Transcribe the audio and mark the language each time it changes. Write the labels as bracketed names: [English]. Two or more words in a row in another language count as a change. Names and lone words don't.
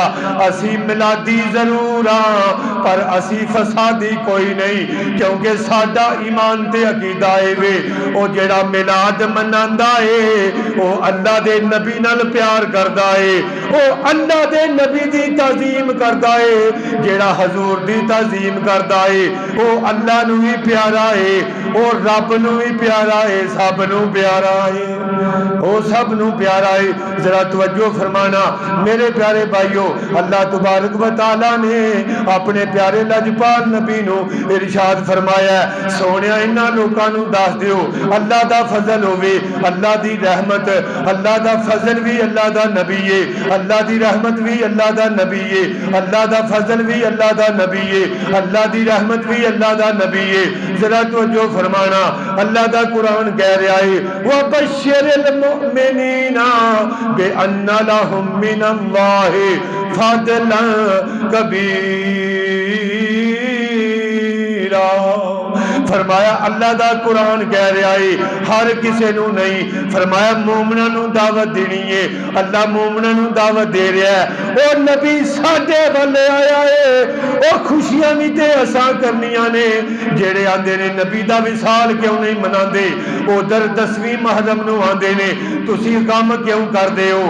[Punjabi] اسی میلادی ضرور ہاں پر اسی فسادی کوئی نہیں، کیونکہ ساڈا ایمان تے عقیدہ اے وے او جیہڑا میلاد مناندا اے او اللہ دے نبی نال پیار کردا اے، او اللہ دے نبی دی تعظیم کردا اے. جیہڑا حضور دی تعظیم کردا اے او اللہ نوں وی پیارا اے، او رب نوں وی پیارا اے، سب نوں پیارا اے، او سب نوں پیارا اے. ذرا توجہ فرمانا میرے پیارے بھائیو, اللہ تبارک و تعالیٰ نے اپنے پیارے لجپال نبی نوں ارشاد فرمایا، سوہنیا انہاں لوکاں نوں دس دیو اللہ دا فضل ہووے، اللہ دی رحمت، اللہ دا فضل وی اللہ دا نبی اے، اللہ دی رحمت وی اللہ دا نبی اے، اللہ دا فضل وی اللہ دا نبی اے، اللہ دی رحمت وی اللہ دا نبی اے. ذرا توجہ فرمانا، اللہ دا قرآن کہہ رہا اے [Arabic] وبشر المؤمنين بأن لهم من الله فضلا كبيرا. [Punjabi] فرمایا اللہ دا قرآن کہہ رہا اے ہر کسے نوں نہیں، فرمایا مومناں نوں دعوت دینی اے، اللہ مومناں نوں دعوت دے رہا اے. او نبی ساڈے والے آیا اے، او خوشیاں وی تے اساں کرنیاں نے. جیہڑے آندے نے نبی دا وصال کیوں نہیں مناندے، ادھر 10ویں محرم نوں آندے نے، تسی کم کیوں کردے ہو?